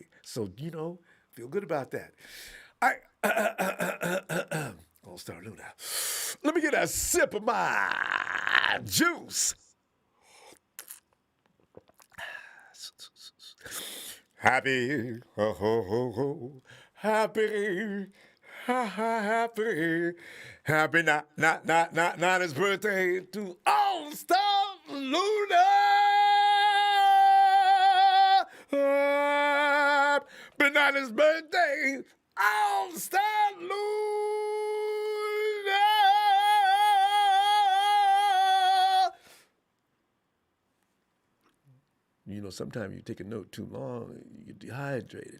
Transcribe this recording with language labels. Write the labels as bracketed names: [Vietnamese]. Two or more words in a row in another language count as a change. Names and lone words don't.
[English] So, you know, feel good about that. All-Star Luna. Let me get a sip of my juice. Happy, ho, ho, ho, ho. Happy, ha, ha, happy. Happy, not his birthday to All-Star Luna. Happy, not his birthday, All-Star Luna. You know, sometimes you take a note too long, you get dehydrated.